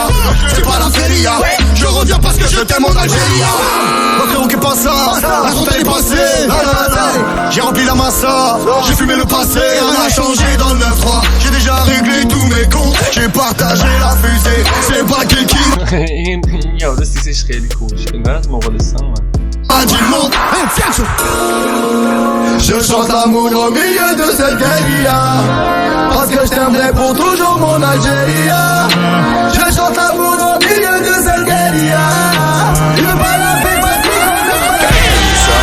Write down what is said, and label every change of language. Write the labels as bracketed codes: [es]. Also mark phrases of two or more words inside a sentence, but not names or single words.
[fr] C'est pas la feria. Je reviens parce que je t'aime en Algérie. Mon frérot qui passe là, la compte elle est passée. J'ai rempli la massa, j'ai fumé le passé. Rien n'a changé dans le 9-3. J'ai déjà réglé tous mes comptes. J'ai partagé la fusée. C'est pas quelqu'un [fa] این یارو سیسش خیلی خوش انگار از مغولستان من [fr] a dit le monde. Je chante l'amour au milieu de cette guérilla. Parce que je t'aimerai pour toujours mon Algérie. Je chante l'amour au milieu de cette guérilla. Il veut pas la paix parce qu'il connaît pas la guérilla.